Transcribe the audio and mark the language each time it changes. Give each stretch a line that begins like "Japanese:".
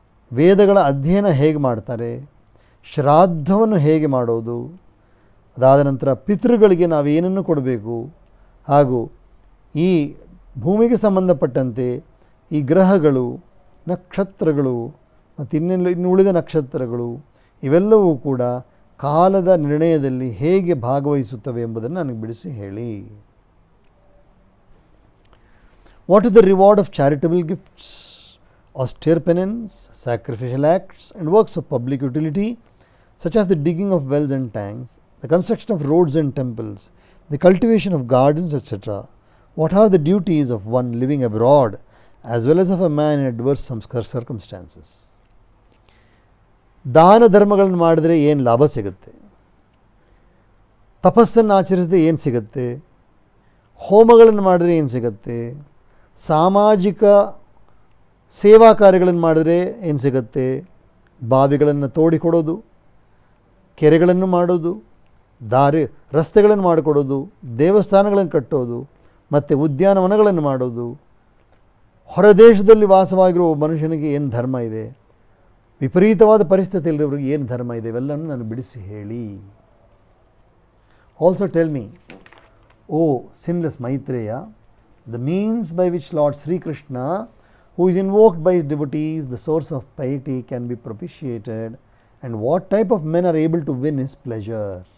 Kannada: ವೇದಗಳ ಅಧ್ಯಯನ ಹೇಗೆ ಮಾಡ್ತಾರೆ, ಶ್ರಾದ್ದವನ್ನು ಹೇಗೆ ಮಾಡೋದು, ಅದಾದ ನಂತರ ಪಿತೃಗಳಿಗೆ ನಾವೇನನ್ನು ಕೊಡಬೇಕು, ಹಾಗೂ ಈ ಭೂಮಿಗೆ ಸಂಬಂಧಪಟ್ಟಂತೆ ಈ ಗ್ರಹಗಳು, ನಕ್ಷತ್ರಗಳು ಮತ್ತು ಇನ್ನು ಉಳಿದ ನಕ್ಷತ್ರಗಳು ಇವೆಲ್ಲವೂ ಕೂಡ ಕಾಲದ ನಿರ್ಣಯದಲ್ಲಿ ಹೇಗೆ ಭಾಗವಹಿಸುತ್ತವೆ ಎಂಬುದನ್ನು ನನಗೆ ಬಿಡಿಸಿ ಹೇಳಿ.
English: What is the reward of charitable gifts, austere penance, sacrificial acts, and works of public utility, such as the digging of wells and tanks, the construction of roads and temples, the cultivation of gardens, etc.? What are the duties of one living abroad as well as of a man in adverse circumstances.
Kannada: ದಾನ ಧರ್ಮಗಳನ್ನು ಮಾಡಿದರೆ ಏನು ಲಾಭ ಸಿಗುತ್ತೆ, ತಪಸ್ಸನ್ನು ಆಚರಿಸಿದ್ರೆ ಏನು ಸಿಗುತ್ತೆ, ಹೋಮಗಳನ್ನು ಮಾಡಿದ್ರೆ ಏನು ಸಿಗುತ್ತೆ, ಸಾಮಾಜಿಕ ಸೇವಾ ಕಾರ್ಯಗಳನ್ನು ಮಾಡಿದ್ರೆ ಏನು ಸಿಗುತ್ತೆ, ಬಾವಿಗಳನ್ನು ತೋಡಿಕೊಡೋದು, ಕೆರೆಗಳನ್ನು ಮಾಡೋದು, ರಸ್ತೆಗಳನ್ನು ಮಾಡಿಕೊಡೋದು, ದೇವಸ್ಥಾನಗಳನ್ನು ಕಟ್ಟೋದು ಮತ್ತು ಉದ್ಯಾನವನಗಳನ್ನು ಮಾಡೋದು, ಹೊರದೇಶದಲ್ಲಿ ವಾಸವಾಗಿರುವ ಮನುಷ್ಯನಿಗೆ ಏನು ಧರ್ಮ ಇದೆ, ವಿಪರೀತವಾದ ಪರಿಸ್ಥಿತಿಯಲ್ಲಿರೋರಿಗೆ ಏನು ಧರ್ಮ ಇದೆ, ಇವೆಲ್ಲವನ್ನು ನಾನು ಬಿಡಿಸಿ ಹೇಳಿ.
English: Also tell me, O sinless Maitreya, the means by which Lord Sri Krishna, who is invoked by his devotees, the source of piety, can be propitiated, and what type of men are able to win his pleasure.